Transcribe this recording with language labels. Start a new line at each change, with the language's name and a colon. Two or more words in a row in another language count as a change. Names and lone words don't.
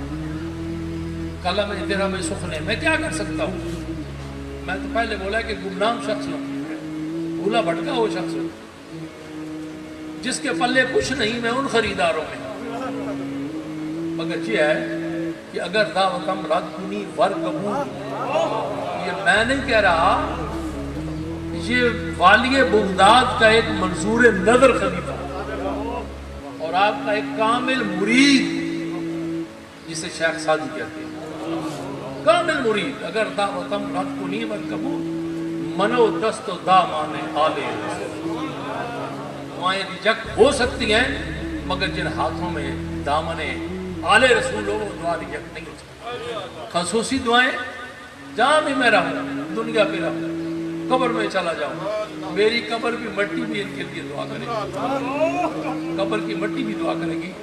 Urdu: قلم تیرا میں سخن، میں کیا کر سکتا ہوں؟ میں تو پہلے بولا کہ گمنام شخص ہوں، بھولا بھٹکا ہو شخص ہوں، جس کے پلے کچھ نہیں، میں ان خریداروں میں۔ مگر یہ ہے کہ
Persian: اگر دعوتم رد کنی ور قبول،
Urdu: یہ میں نہیں کہہ رہا، یہ والی بغداد کا ایک منظور نظر خلیفہ اور آپ کا ایک کامل مرید، جسے شیخ سعدی کہتے ہیں، کامل مرید،
Persian: اگر دعوتم رد کنی ور قبول منو دست و دامان آلے رسول۔
Urdu: دعائیں ریجیکٹ ہو سکتی ہیں، مگر جن ہاتھوں میں دامن آل رسول ہو وہ دعا ریجیکٹ نہیں ہو سکتی۔ خصوصی دعائیں، جہاں بھی میں رہوں، دنیا پہ رہوں، قبر میں چلا جاؤں، میری قبر کی مٹی بھی ان کے لیے دعا کرے گی، قبر کی مٹی بھی دعا کرے گی۔